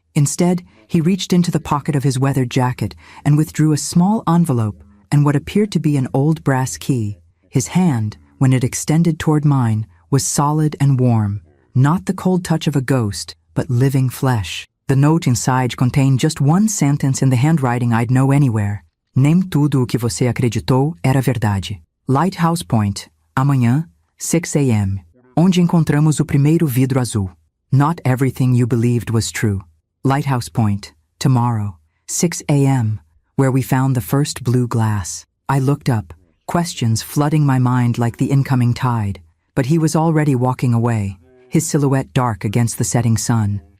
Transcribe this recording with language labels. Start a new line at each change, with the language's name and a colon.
English: Instead, he reached into the pocket of his weathered jacket and withdrew a small envelope and what appeared to be an old brass key. His hand, when it extended toward mine, was solid and warm. Not the cold touch of a ghost, but living flesh. The note inside contained just one sentence in the handwriting I'd know anywhere.
Portuguese: Nem tudo o que você acreditou era verdade. Lighthouse Point, amanhã, 6 a.m., onde encontramos o primeiro vidro azul.
English: Not everything you believed was true. Lighthouse Point, tomorrow, 6 a.m., where we found the first blue glass. I looked up, questions flooding my mind like the incoming tide, but he was already walking away, his silhouette dark against the setting sun.